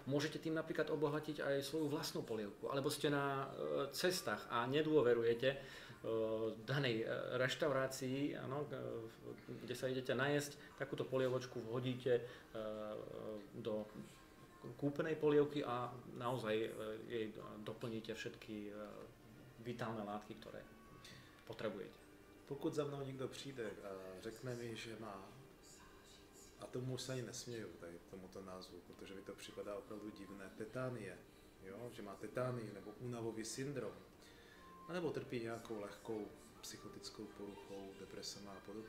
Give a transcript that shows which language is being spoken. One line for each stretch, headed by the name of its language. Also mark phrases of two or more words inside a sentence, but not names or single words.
Slovak: Môžete tým napríklad obohatiť aj svoju vlastnú polievku, alebo ste na cestách a nedôverujete danej reštaurácii, áno, kde sa idete najesť, takúto polievočku vhodíte do kúpenej polievky a naozaj jej doplníte všetky vitálne látky, ktoré potrebujete.
Czech: Pokud za mnou někdo přijde a řekne mi, že má, a tomu už se ani nesměju, tady tomuto názvu, protože mi to připadá opravdu divné, tetánie, jo? Že má tetánii nebo únavový syndrom, nebo trpí nějakou lehkou psychotickou poruchou, depresema a podobně.